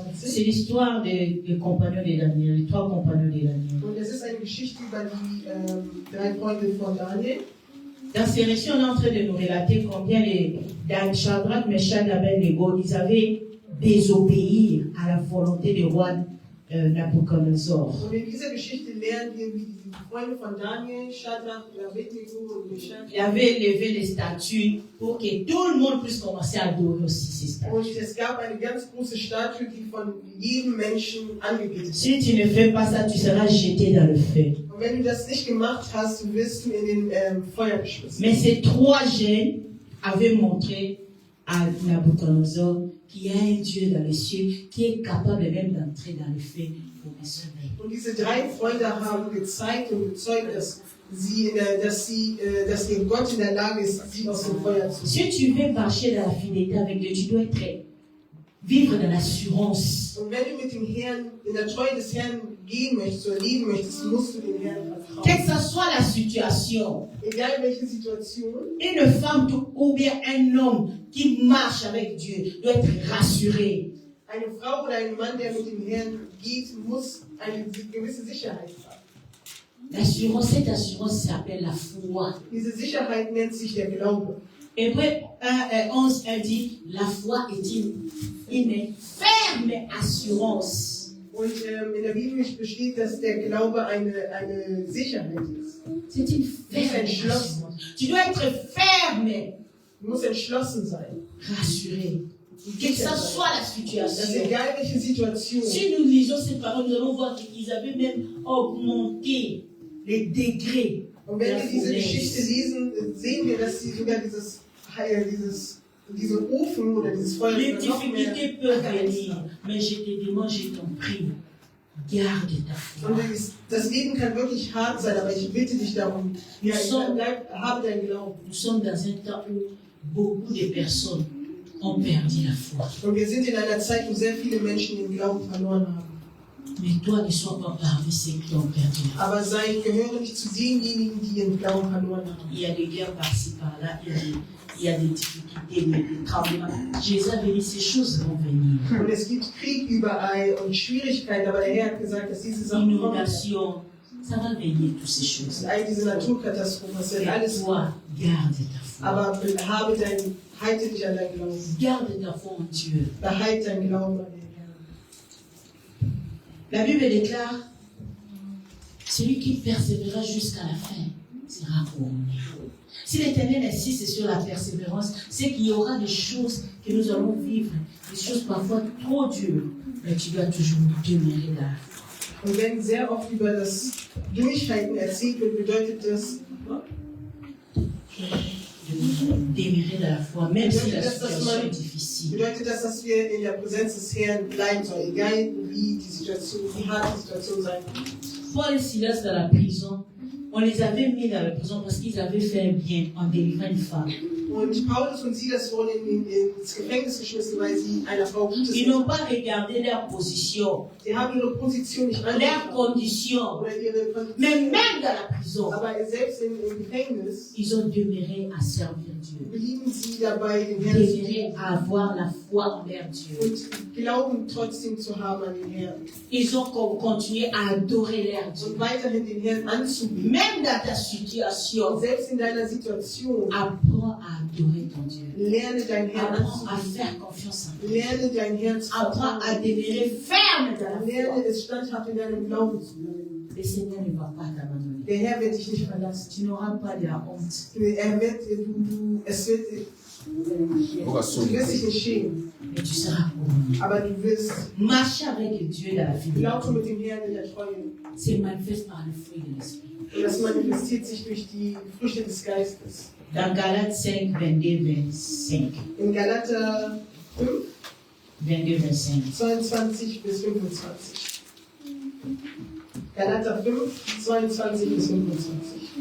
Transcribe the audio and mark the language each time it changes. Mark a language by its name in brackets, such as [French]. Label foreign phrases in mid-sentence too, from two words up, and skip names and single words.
[French] C'est l'histoire des compagnons de Daniel, les 3 compagnons de Daniel. [German] Und es ist eine Geschichte über die 3 Freunde von Daniel. [French] Dans ces récits, on est en train de nous relater combien les Shadrach, Meshach, Abednego, ils avaient désobéi à la volonté du roi Nabuchodonosor. [German] Und in dieser Geschichte lernen wir, wie die Freunde von Daniel, Shadrach, Abednego und Meshach, [French] Il avait élevé les statues pour que tout le monde puisse commencer à adorer aussi ces statues. [German] und es gab eine ganz große Statue, die von jedem Menschen angebetet wird. [French] Si tu ne fais pas ça, tu seras jeté dans le feu. [German] Und wenn du das nicht gemacht hast, wirst du in den Feuer geschmissen. [French] Mais ces 3 jeunes avaient montré à Nabuchodonosor qu'il y a un Dieu dans les cieux qui est capable même d'entrer dans le feu pour me sauver. [German] Und diese 3 Freunde haben gezeigt und bezeugt, dass ihr Gott in der Lage ist, sie aus dem Feuer zu ziehen. [French] Si tu veux marcher dans la fidélité avec Dieu, tu dois vivre dans l'assurance. [German] Und wenn du mit dem Herrn, in der Treue des Herrn gehen möchtest oder leben möchtest, musst du dem Herrn vertrauen. [French] Quelle que soit la situation, [German] Egal welche Situation, [French] une femme ou bien un homme qui marche avec Dieu doit être rassuré. [German] eine Frau oder ein Mann, der mit dem Herrn geht, muss eine gewisse Sicherheit haben. [French] L'assurance, cette assurance s'appelle la foi. [German] Diese Sicherheit nennt sich der Glaube. [French] Hébreux 11 dit, la foi est une ferme assurance. [German] Und in der Bibel besteht, dass der Glaube eine Sicherheit ist. [French] C'est une ferme assurance. Tu dois être ferme, [German] Du musst entschlossen sein. [French] rassuré. Quelle que soit la [German] Das ist [French] situation. [German] egal welche Situation. [French] Si nous lisons ces paroles, nous allons voir qu'ils avaient même augmenté les degrés. [German] Und wenn wir diese Geschichte lesen, sehen wir, dass sie sogar diesen Ofen oder dieses Feuer [French] Les [German] noch mehr [French] difficultés peuvent [German] angeheizt [French] venir, [German] haben. [French] mais je te demande, je t'en prie, garde ta foi. [German] Und das Leben kann wirklich hart sein, aber ich bitte dich darum, habe deinen Glauben. [French] Nous sommes dans un temps où beaucoup de personnes ont perdu la foi. [German] Und wir sind in einer Zeit, wo sehr viele Menschen den Glauben verloren haben. [French] Mais toi, ne sois pas parmi ceux qui ont perdu. [German] Aber gehöre nicht zu denjenigen, die ihren Glauben verloren haben. [French] Il y a des guerres par-ci par-là, il y a des difficultés, des tremblements. Jésus avait dit ces choses vont venir. [German] Und es gibt Krieg überall und Schwierigkeiten, aber der Herr hat gesagt, dass diese Sachen kommen. [French] Inondation, ça va venir toutes ces choses. [German] All diese Naturkatastrophen, das wird [French] Et [German] alles. [French] toi, garde ta foi. [German] Aber halte dich an dein Glauben. [French] Garde ta foi en Dieu. [German] Behalte dein Glauben an den Herrn. [French] La Bible déclare, celui qui persévérera jusqu'à la fin sera couronné. Si l'Éternel insiste sur la persévérance, c'est qu'il y aura des choses que nous allons vivre, des choses parfois trop dures, mais tu dois toujours demeurer là. [German] Und wenn sehr oft über das Durchhalten erzählt wird, bedeutet das, [French] Demeurer dans la foi, même si la situation est difficile. [German] bedeutet das, dass wir in der Präsenz des Herrn bleiben sollen, egal wie hart die Situation sein wird. [French] Paul et Silas dans la prison, on les avait mis dans la prison parce qu'ils avaient fait un bien en délivrant une femme. [German] Und Paulus und Silas wurden ins Gefängnis geschmissen, weil sie einer Frau Gutes [French] Ils n'ont pas regardé leur position, [German] Sie haben ihre Position nicht [French] leur [German] angeschaut. [French] condition, [German] Oder ihre [French] mais [German] Kondition. [French] même dans la prison, [German] Aber selbst im Gefängnis [French] ils ont demeuré à servir Dieu. [German] blieben sie dabei, den Herrn zu [French] Demeuré [German] dienen [French] à avoir la foi envers Dieu. [German] und Glauben trotzdem zu haben an den Herrn. [French] Ils ont continué à adorer leur Dieu. [German] Und weiterhin den Herrn anzubeten. [French] Même dans ta situation, [German] Selbst in deiner Situation, [French] apprends à adorer ton Dieu. [German] lerne deinen Herrn [French] Apprends à [German] anzubeten. [French] faire confiance en Dieu. [German] Lerne deinen Herrn zu [French] Apprends à [German] vertrauen. [French] demeurer ferme dans la [German] Lerne [French] foi. [German] es standhaft in deinem Glauben zu bleiben. [French] Le Seigneur ne va pas t'abandonner. [German] Der Herr wird dich nicht verlassen. [French] Tu n'auras pas de la honte. [German] Du wirst dich nicht schämen, [French] Mais tu seras couronné. [German] aber du wirst [French] Marcher avec Dieu dans la [German] laufen [French] fidélité. [German] mit dem Herrn in der Treue. [French] C'est manifeste par le fruit de l'esprit. [German] Und das manifestiert sich durch die Früchte des Geistes. [French] Dans Galates 5, 22, 25. [German] In Galater 5, 22, 25. 22 bis 25. Galater 5, 22 bis 25.